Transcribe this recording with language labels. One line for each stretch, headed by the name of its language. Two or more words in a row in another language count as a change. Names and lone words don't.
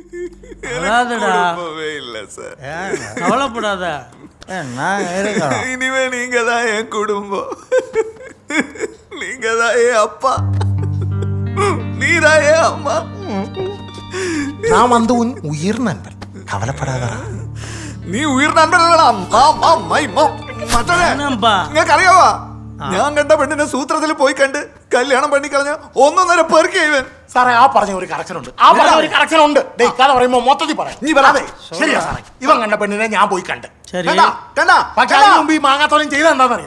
Tamil: இல்ல சார். கவலைப்படாத, இனிமே நீங்க தான் என் குடும்பம். நீங்க தான் என் அப்பா, நீதான் என் அம்மா. நான் வந்து உன் உயிர் நண்பன், கவலைப்படாத.
Malayalam: നീ ഉയർ നൻപനല്ലടാ. നിങ്ങൾക്ക് അറിയാവാ, ഞാൻ കണ്ട പെണ്ണിനെ സൂത്രത്തിൽ പോയി കണ്ട് കല്യാണം പണിക്കളഞ്ഞ 1.5 പെറുക്കി ഇവൻ. സാറേ, ആ പറഞ്ഞ ഒരു കറക്ഷൻ ഉണ്ട്, കഥ പറയുമ്പോ മൊത്തത്തിൽ പറയാം. ശരിയാ സാറേ, ഇവൻ കണ്ട പെണ്ണിനെ ഞാൻ പോയി കണ്ട്. പക്ഷെ അതിന് മുമ്പ് ഈ മാങ്ങാത്തോലം ചെയ്ത എന്താണെന്നറിയോ?